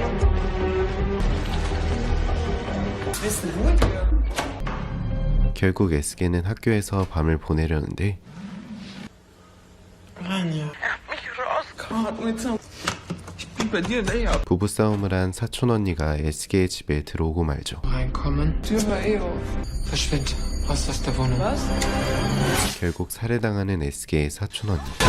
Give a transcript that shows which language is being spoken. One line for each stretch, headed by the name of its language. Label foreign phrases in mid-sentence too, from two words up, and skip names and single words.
Korean: 결국 에스게는 학교에서 밤을 보내려는데 부부싸움을 한 사촌 언니가 에스게의 집에 들어오고 말죠.
German: Reinkommen. Tür war eh auf. Verschwind. Was ist das da vorne? Was?
Korean: 결국 살해당하는 에스게의 사촌 언니.